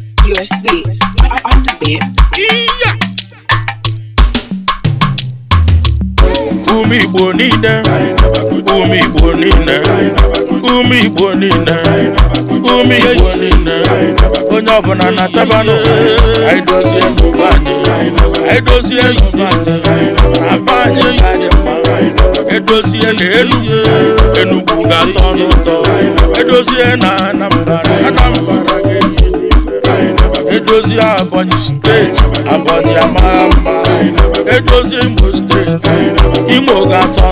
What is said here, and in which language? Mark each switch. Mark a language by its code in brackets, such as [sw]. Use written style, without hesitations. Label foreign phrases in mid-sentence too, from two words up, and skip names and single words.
[en] USB on the beat. Yeah. [ig] Umi bonine, umi bonine, umi bonine, umi bonine. Onye ọbụla na tabano, anyị dozie n'ụbanye, anyị dozie n'ụbanye, abanye ya dị mma, edozie n'elu, Enugu ga-atọ n'ụtọ, edozie na Anambra ga-eyi n'ife, edozie Ebonyi steeti, Ebonyi amara mma, edozie Imo steeti, Imo ga-atọ